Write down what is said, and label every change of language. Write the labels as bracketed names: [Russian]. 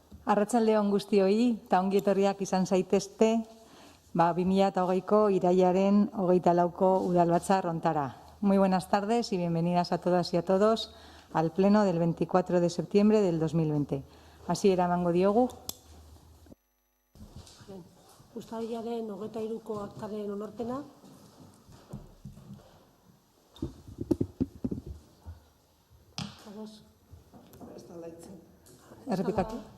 [Basque] Arratsalde on guztioi, eta ongi etorriak izan zaitezte, 2020ko irailaren 24ko udalbatzar hontara. [Spanish] Muy buenas tardes y bienvenidas a todas y a todos al pleno del 24 de septiembre del 2020. [Basque] Hasiera emango diogu. Uztailaren 23ko aktaren onarpena. Errepikatu.